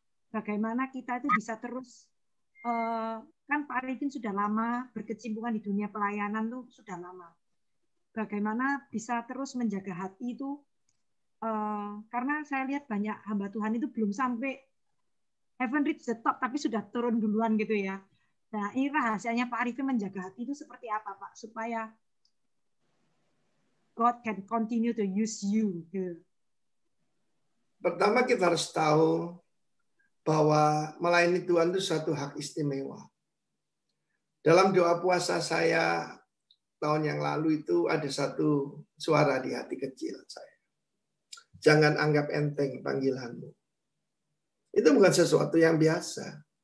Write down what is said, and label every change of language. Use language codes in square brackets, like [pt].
[id] Bagaimana kita itu bisa terus, kan Pak Arifin sudah lama berkecimpungan di dunia pelayanan tuh sudah lama. Bagaimana bisa terus menjaga hati itu, karena saya lihat banyak hamba Tuhan itu belum sampai [en] haven't reached the top, [id] tapi sudah turun duluan gitu ya. Nah, ini rahasianya Pak Arifin menjaga hati itu seperti apa, Pak? Supaya [en] God can continue to use you. [id] Gitu. Pertama kita harus tahu bahwa melayani Tuhan itu suatu hak istimewa. Dalam doa puasa saya tahun yang lalu itu ada satu suara di hati kecil saya. Jangan anggap enteng panggilanmu. Itu bukan sesuatu yang biasa.